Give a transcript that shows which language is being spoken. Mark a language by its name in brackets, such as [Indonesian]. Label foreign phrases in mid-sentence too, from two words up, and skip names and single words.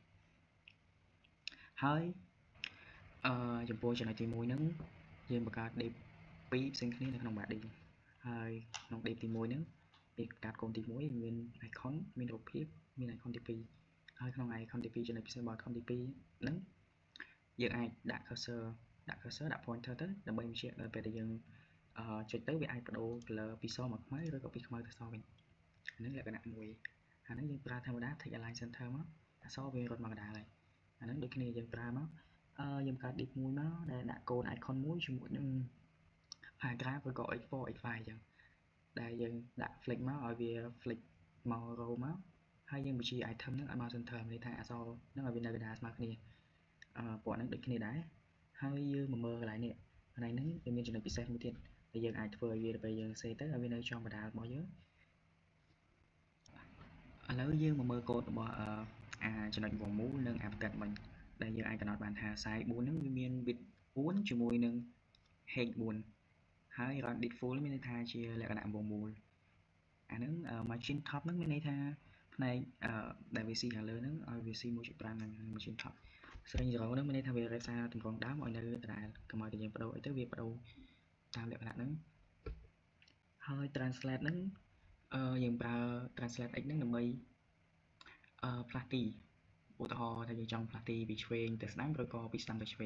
[Khmer] ហើយចំពោះចំណុចទី1ហ្នឹងយើងបង្កើត div 2ផ្សេងគ្នានៅក្នុង body ហើយក្នុង div ទី1ហ្នឹងពីបង្កើតកូនទី1មាន icon មានរូបភាពមាន icon ទី2ហើយក្នុង icon ទី2ចំណុចពិសេសរបស់ icon ទី2ហ្នឹង យើងអាចដាក់ cursor ដាក់ pointer ទៅដើម្បីបញ្ជាក់ដល់ពេលដែលយើងចុចទៅវាអាចបដូរ color ពីសមកខ្មៅឬក៏ពីខ្មៅទៅសវិញអានេះលក្ខណៈមួយអា នេះយើងប្រើធម្មតា [English] take align center [Khmer] មកអក្សរវារត់មកកណ្ដាលហើយអានេះដូចគ្នាយើងប្រើមកយើងកើត div មួយមកដែលដាក់កូន icon មួយជាមួយនឹង paragraph ឬក៏ h4 h5 អញ្ចឹងដែលយើងដាក់ flick មកឲ្យវា flick មក row មកហើយយើងបញ្ជា item ហ្នឹងឲ្យមក center ន័យថាអក្សរហ្នឹងឲ្យវានៅកណ្ដាលស្មើគ្នាពណ៌ហ្នឹងដូចគ្នាដែរហើយយើងមកមើលកន្លែងនេះកន្លែងហ្នឹងវាមានចំណុចពិសេសមួយទៀតដែលយើងអាចធ្វើឲ្យវាដល់ពេលយើង save ទៅឲ្យវានៅចំកណ្ដាលរបស់យើង ឥឡូវយើងមកមើលកូដរបស់ចំណុចវងមូលនិងផ្ទៃមិញដែលយើងអាចកំណត់បានថា size 4ហ្នឹងវាមាន width 4ជាមួយនឹង height 4ហើយ [English] rounded full [Khmer] មានន័យថាជាលក្ខណៈវងមូលអាហ្នឹង [English] margin top [Khmer] ហ្នឹងមានន័យថាផ្នែកដែលវាស៊ីខាងលើហ្នឹងឲ្យវាស៊ី 1.5 ហ្នឹង [English] margin top string [Khmer] 0 ហ្នឹងមានន័យថាវារក្សាទម្រង់ដើមឲ្យនៅដដែលកុំឲ្យតែយើងបដូរអីទៅវាបដូរតាមលក្ខណៈហ្នឹងហើយ translate ហ្នឹងយើងប្រើ [English] translate x [Khmer] ហ្នឹងដើម្បីផ្លាស់ទីឧទាហរណ៍ថាយើងចង់ផ្លាស់ទីពីឆ្វេងទៅស្ដាំឬក៏ពីស្ដាំទៅឆ្វេង